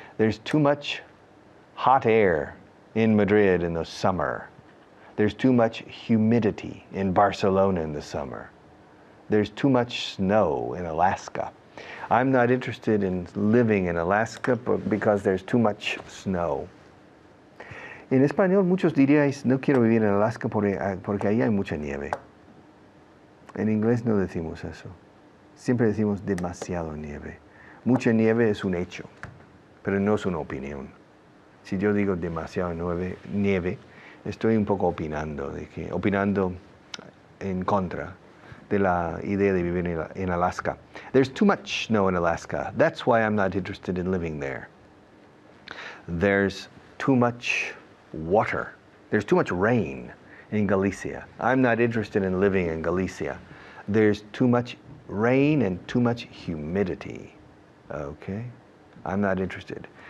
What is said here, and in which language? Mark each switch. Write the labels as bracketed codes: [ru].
[en] There's too much hot air in Madrid in the summer. There's too much humidity in Barcelona in the summer. There's too much snow in Alaska. I'm not interested in living in Alaska because there's too much snow. [es] En español muchos diríais, no quiero vivir en Alaska porque ahí hay mucha nieve. En inglés no decimos eso. Siempre decimos demasiado nieve. Mucha nieve es un hecho, pero no es una opinión. Si yo digo demasiado nieve, estoy un poco opinando en contra de la idea de vivir en Alaska. [en] There's too much snow in Alaska. That's why I'm not interested in living there. There's too much water. There's too much rain in Galicia. I'm not interested in living in Galicia. There's too much rain and too much humidity. Okay? I'm not interested.